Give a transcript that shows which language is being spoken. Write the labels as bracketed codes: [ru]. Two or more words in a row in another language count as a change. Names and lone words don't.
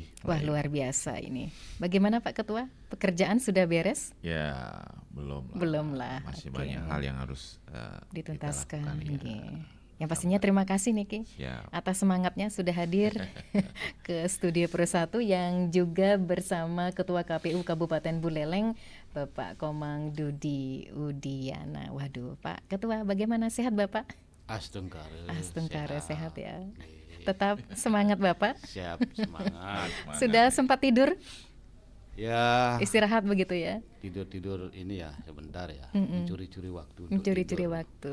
[id] Wah, luar biasa ini. Bagaimana Pak Ketua? Pekerjaan sudah beres? Ya, belum lah. Belum lah. Masih Oke. banyak hal yang harus dituntaskan. kita lakukan, ya. Yang pastinya terima kasih Niki Siap. atas semangatnya sudah hadir ke studio Pro 1 yang juga bersama Ketua KPU Kabupaten Buleleng Bapak Komang Dudi Udiana. Waduh, Pak Ketua, bagaimana, sehat Bapak? Astungkare Sehat ya. Tetap semangat Bapak. Siap, semangat. Sudah sempat tidur? Ya, Istirahat begitu ya? tidur ini ya sebentar ya, mencuri-curi waktu. untuk Mencuri-curi tidur. waktu.